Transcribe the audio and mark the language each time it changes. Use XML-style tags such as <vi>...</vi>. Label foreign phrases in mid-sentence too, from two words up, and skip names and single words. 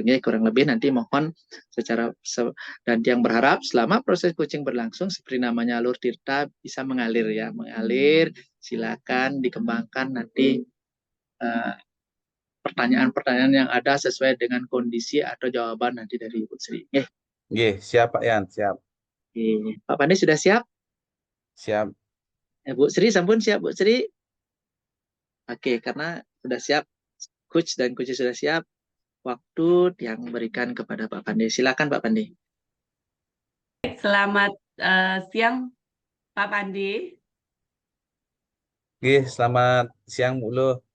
<id>Ya, kurang lebih nanti mohon dan yang berharap selama proses coaching berlangsung seperti namanya alur tirta bisa mengalir ya, mengalir. Silakan dikembangkan nanti pertanyaan-pertanyaan yang ada sesuai dengan kondisi atau jawaban nanti dari Ibu Sri. Oke, siap Pak Yan, siap. Pak Pandi sudah siap? Siap. Bu Sri, sampun siap Bu Sri? Oke, karena sudah siap, coach dan coach sudah siap, waktu yang berikan kepada Pak Pandi. Silakan Pak Pandi. Selamat siang, Pak Pandi. Oke, selamat siang Bu Lu.</id>